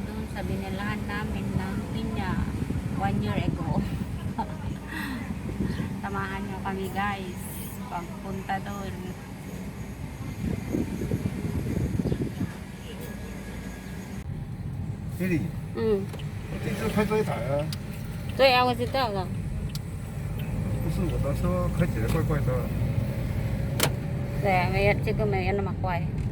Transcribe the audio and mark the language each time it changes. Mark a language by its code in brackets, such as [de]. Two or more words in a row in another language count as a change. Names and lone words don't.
[tl] sa binilahan namin ng pinya [en] 1 year ago. [tl] Samahan nyo kami guys pagpunta doon. [zh] 弟弟，我这次开这一台啊，对啊，我知道了。不是我的车开起来怪怪的。对啊，这个没有那么快。